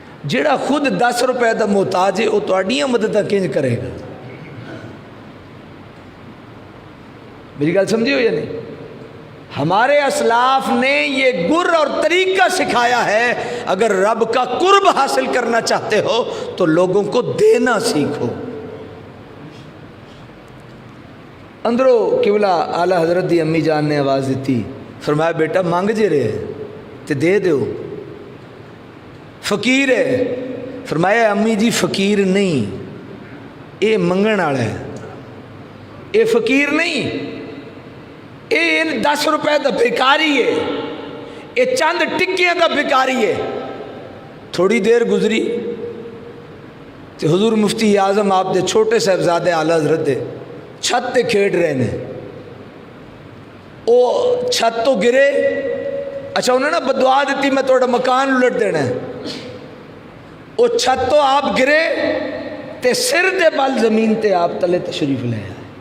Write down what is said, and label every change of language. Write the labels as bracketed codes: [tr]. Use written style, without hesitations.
[pa] جڑا خود 10 روپے دا محتاج ہے وہ تہاڈیاں مدداں کینج کرے گا؟ میری گل سمجھی ہو یا نہیں؟ [ur] ہمارے اسلاف نے یہ گر اور طریقہ سکھایا ہے، اگر رب کا قرب حاصل کرنا چاہتے ہو تو لوگوں کو دینا سیکھو. [pa] اندروں قبلہ اعلیٰ حضرت دی امی جان نے آواز دیتی، فرمایا بیٹا مانگ جے رہے تے دے دیو. فقیر ہے، فرمایا امی جی فقیر نہیں، اے منگن والا ہے، اے فقیر نہیں، اے 10 روپے دا بھکاری ہے، اے چند ٹکیاں دا بھکاری ہے. تھوڑی دیر گزری تے حضور مفتی اعظم آپ دے چھوٹے صاحبزادے اعلیٰ حضرت دے چھت تے کھیڈ رہے ہیں. او چھت تو گرے، اچھا انہوں نے بدعا دیتی میں تھوڑا مکان الٹ دینا ہے. او چھت تو آپ گرے تے سر دے بال زمین تے آپ تلے تشریف لے آئے.